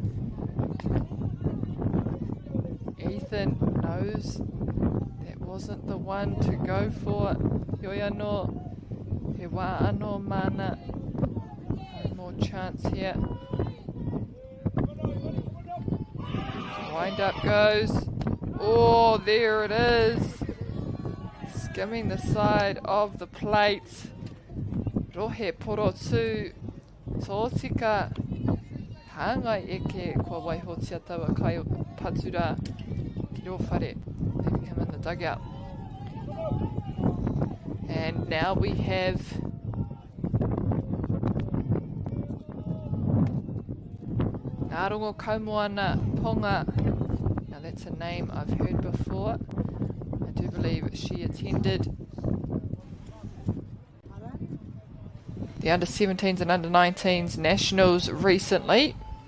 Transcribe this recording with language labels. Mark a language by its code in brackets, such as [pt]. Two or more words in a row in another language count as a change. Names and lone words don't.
[en] Ethan knows that wasn't the one to go for. [mi] Hioi anō, he wā anō mana. [en] No more chance here. Wind up goes. Oh, there it is. Skimming the side of the plate. [mi] Rohe porotu. Tōtika. Hāngai eke kua waihotia taua kai patura. Ki rō whare. [en] Leaving him in the dugout. And now we have Ngārongo Kaumoana Ponga. Now that's a name I've heard before. I do believe she attended the under-17s and under-19s nationals recently.